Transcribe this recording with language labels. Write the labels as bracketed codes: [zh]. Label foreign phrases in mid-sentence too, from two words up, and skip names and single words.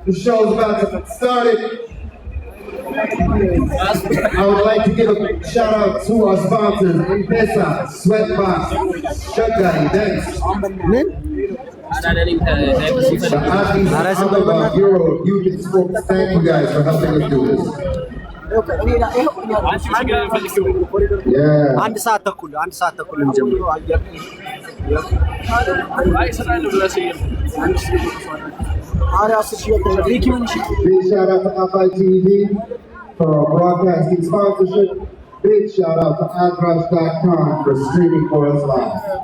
[en] I would like to give a shout out to our sponsors, M-Pesa, Sweatbox, Shotgun, Dance. Bureau of Youth and Sports. Thank you guys for helping us do this. Yeah. [am] አንድ ሰዓት ተኩል እንጀምር። [en] Big shout out to FITV for broadcasting sponsorship. Big shout out to adrush.com for streaming for us live.